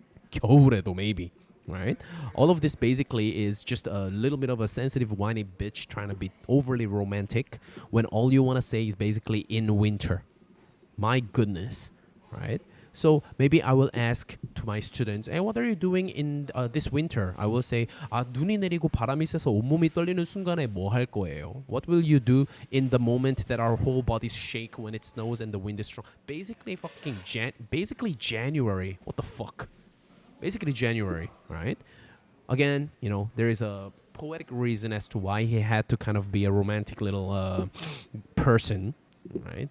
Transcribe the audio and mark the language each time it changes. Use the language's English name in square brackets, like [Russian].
[English] 겨울에도 maybe, right? All of this basically is just a little bit of a sensitive whiny bitch trying to be overly romantic when all you want to say is basically in winter. My goodness, right? So maybe I will ask to my students, hey, what are you doing in this winter? I will say, [Korean] 눈이 내리고 바람이 세서 온몸이 떨리는 순간에 뭐 할 거예요? [English] What will you do in the moment that our whole bodies shake when it snows and the wind is strong? Basically January. What the fuck? Basically January, right? Again, there is a poetic reason as to why he had to kind of be a romantic little person, right?